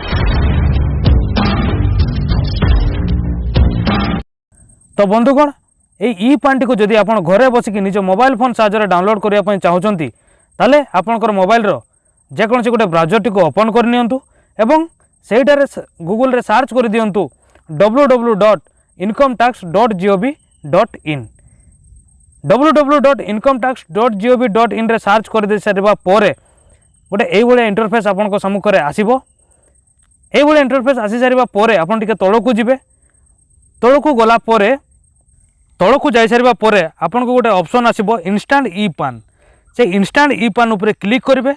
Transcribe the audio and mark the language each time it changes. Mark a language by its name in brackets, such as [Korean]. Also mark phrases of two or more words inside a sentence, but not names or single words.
[Odia] ତ ବନ୍ଧୁଗଣ ଇ ପାନ ଟି କୁ ଯଦି ଆପଣ ଘରେ ବସିକି ନିଜ [English] mobile phone [Odia] ସାହାଯ୍ୟ ଡାଉନଲୋଡ କରିବା ପାଇଁ ଚାହୁଁଛନ୍ତି ତାହେଲେ ଆପଣଙ୍କର ମୋବାଇଲ ରୁ ଯେକୌଣସି ଗୋଟେ ବ୍ରାଉଜର ଟି କୁ ଓପନ କରି ନିଅନ୍ତୁ ଏବଂ ସେଥିରେ ଗୁଗଲ ରେ ସର୍ଚ୍ଚ କରି ଦିଅନ୍ତୁ www.incometax.gov.in www.incometax.gov.in ରେ ସର୍ଚ୍ଚ କରି ଦେଇ ସାରିବା ପରେ ଗୋଟେ ଏହି ଭଳିଆ ଇଣ୍ଟରଫେସ ଆପଣଙ୍କ ସମ୍ମୁଖ ରେ ଆସିବ। ଏହି ଭଳିଆ ଇଣ୍ଟରଫେସ ଆସି ସାରିବା ପରେ ଆପଣ ଟିକେ ତଳକୁ ଯିବେ ତଳକୁ ଗଲା ପରେ ତଳକୁ ଯାଇ ସାରିବା ପରେ ଆପଣଙ୍କୁ ଗୋଟେ ଅପସନ ଆସିବ ଇନଷ୍ଟାଣ୍ଟ ଇ ପାନ ସେ ଇନଷ୍ଟାଣ୍ଟ ଇ ପାନ ଉପରେ କ୍ଲିକ କରିବେ।